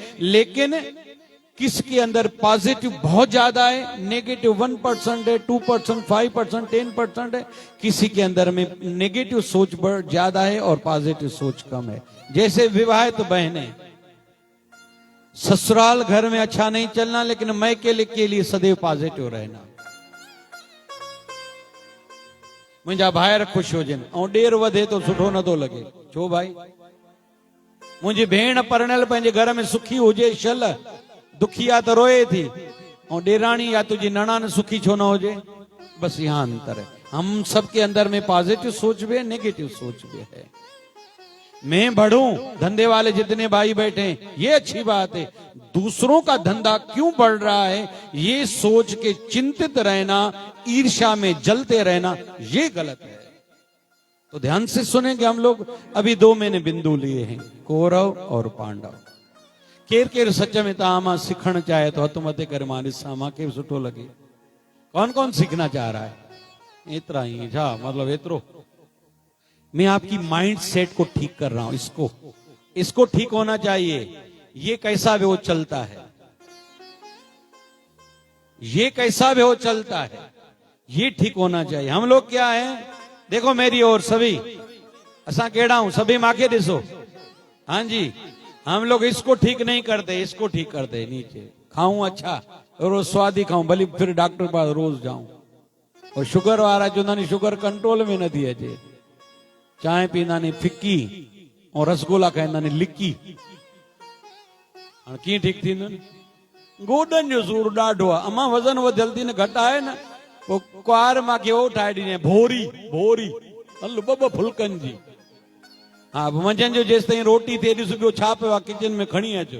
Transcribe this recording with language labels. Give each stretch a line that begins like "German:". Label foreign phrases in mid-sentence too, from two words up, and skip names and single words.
Hindi: लेकिन किसके अंदर पॉजिटिव बहुत ज्यादा है, नेगेटिव 1% है, 2%, 5%, 10% है। किसी के अंदर में नेगेटिव सोच ज्यादा है और पॉजिटिव सोच कम है। जैसे विवाहित बहनें, ससुराल घर में अच्छा नहीं चलना, लेकिन मैके के लिए सदैव पॉजिटिव रहना।
Sindhi: मुंहिंजा भाइर खुश हुजनि ऐं ॾेर वधे तो सुठो नथो लगे। छो भाई, मुंहिंजी भेण परिणियल पंहिंजे घर में सुखी हुजे छल, दुखिया तो रोए थी। और ॾेराणी या तुझी नणान सुखी छो न होजे,
Hindi: बस यहाँ अंतर है। हम सबके अंदर में पॉजिटिव सोच भी है, नेगेटिव सोच भी है। मैं बढ़ूं, धंधे वाले जितने भाई बैठे हैं, ये अच्छी बात है। दूसरों का धंधा क्यों बढ़ रहा है, ये सोच के चिंतित रहना, ईर्ष्या में जलते रहना, ये गलत है। तो ध्यान से सुनेंगे हम लोग। अभी 2 मैंने बिंदु लिए हैं, कौरव और पांडव।
Sindhi: केर केर सच में तामा सीखण चाहे तो हथ मथे कर मां ॾिसां, मांखे सुठो लगे।
Hindi: कौन कौन सीखना चाह रहा है? इतना ही जा, मतलब इतरो। मैं आपकी
English: mind set
Hindi: को ठीक कर रहा हूं, इसको ठीक होना चाहिए। ये कैसा भी हो चलता है, ये कैसा भी हो चलता है, ये ठीक होना चाहिए। हम लोग क्या है, देखो मेरी ओर सभी,
Sindhi: असा केड़ा हूं, सभी माके दिसो।
Hindi: हाँ जी, हम लोग इसको ठीक नहीं करते, इसको ठीक करते। नीचे खाऊं अच्छा, रोज स्वादी खाऊं, भली फिर डॉक्टर पास रोज जाऊं।
Sindhi: और शुगर वारा जो
English: sugar control
Sindhi: में न थी अचे, चाय पींदा ने फिक्की और रसगुल्ला खाईंदा ने लिक्की। कीअं ठीक थींदो? गोडन जो सूर ॾाढो आहे। अमां वज़न वधियल थी न, घटि आहे न, पोइ कुआर मांखे उहो ठाहे ॾिनी, भोरी हल 2 फुल्कनि जी। हा, मंझंदि जो जेसि ताईं रोटी थिए, ॾिस ॿियो छा पियो आहे किचन में, खणी अचो।